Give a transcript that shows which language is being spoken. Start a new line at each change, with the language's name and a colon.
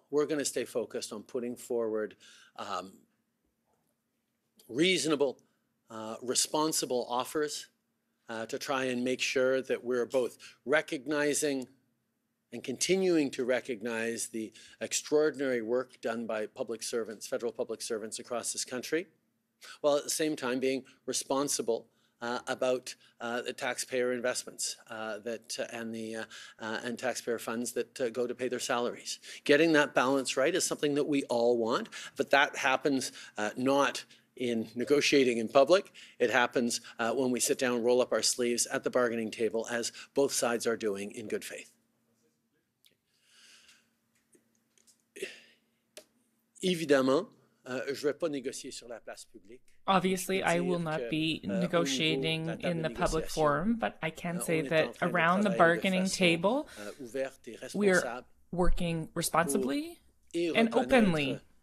English: We're going to stay focused on putting forward reasonable, responsible offers to try and make sure that we're both recognizing and continuing to recognize the extraordinary work done by public servants, federal public servants across this country, while at the same time being responsible about the taxpayer investments and taxpayer funds that go to pay their salaries. Getting that balance right is something that we all want, but that happens not in negotiating in public. It happens when we sit down and roll up our sleeves at the bargaining table, as both sides are doing in good faith.
French: Évidemment, je vais pas négocier sur la place publique.
English: Obviously, I will not be negotiating in the public forum, but I can say that around the bargaining table, we are working responsibly and openly.